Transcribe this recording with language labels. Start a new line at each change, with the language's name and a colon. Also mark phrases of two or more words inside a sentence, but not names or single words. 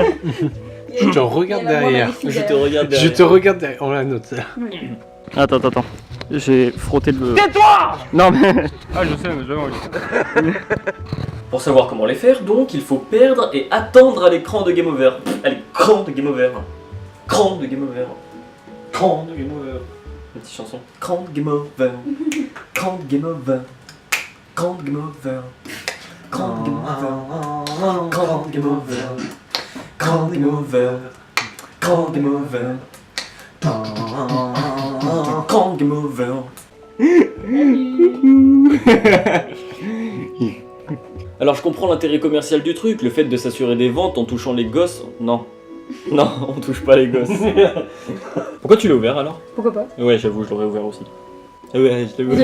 French: Je te regarde derrière. Je te regarde derrière. Je te regarde derrière. On la note ça. Attends. J'ai frotté le... Tais-toi! Non mais... Ah, je sais, mais jamais envie. Pour savoir comment les faire, donc, il faut perdre et attendre à l'écran de
English: Game Over.
French: À l'écran de
English: Game Over.
French: Cran de
English: Game Over.
French: Cran de
English: Game Over.
French: Une petite chanson. Cran de
English: Game Over.
French: Cran de
English: Game Over.
French: Cran de
English: Game Over.
French: Cran de
English: Game Over.
French: Cran de
English: Game Over.
French: Cran de
English: Game Over.
French: Cran de
English: Game Over.
French: Cran de
English: Game Over.
French: Alors je comprends l'intérêt commercial du truc, le fait de s'assurer des ventes en touchant les gosses. Non. Non, on touche pas les gosses. Pourquoi tu l'as ouvert alors? Pourquoi pas? Ouais, j'avoue, je l'aurais ouvert aussi. Ouais, je l'ai